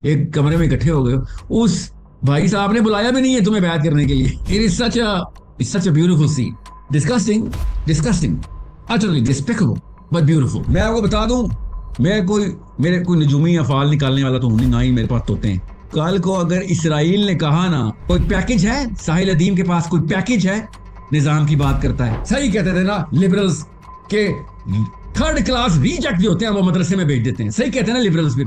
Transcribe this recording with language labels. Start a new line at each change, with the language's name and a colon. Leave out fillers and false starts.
Urdu: ایک کمرے میں اکٹھے ہو گئے ہو، اس بھائی صاحب نے بلایا بھی نہیں ہے تمہیں بیعت کرنے کے لیے.
English: It is such a beautiful scene. Disgusting, utterly despicable, but beautiful.
Urdu: میں آپ کو بتا دوں، میرے کوئی نجومی افعال نکالنے والا تو ہوں نہیں، نہ ہی میرے پاس ہوتے ہیں. کل کو اگر اسرائیل نے کہا نا کوئی پیکج ہے، ساحل ادیم کے پاس کوئی پیکج ہے، نظام کی بات کرتا ہے. صحیح کہتے تھے نا لبرلز کے تھرڈ کلاس ریجیکٹ جو ہوتے ہیں وہ مدرسے میں بھیج دیتے ہیں. صحیح کہتے ہیں نا لبرلز بھی.